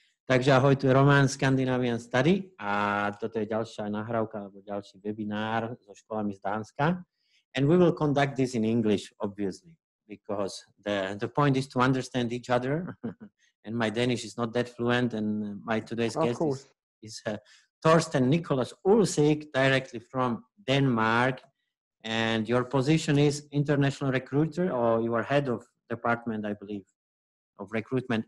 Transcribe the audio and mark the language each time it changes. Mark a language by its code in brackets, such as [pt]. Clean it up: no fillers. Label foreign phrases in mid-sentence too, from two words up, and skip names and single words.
[sk] Takže ahoj, tu je Roman Scandinavian Study a toto je ďalšia nahrávka alebo ďalší webinár so školami z Dánska. [en] And we will conduct this in English, obviously, because the point is to understand each other. And my Danish is not that fluent, and my today's guest is Torsten Nicholas Ulsik, directly from Denmark. And your position is international recruiter, or you are head of department, I believe, of recruitment.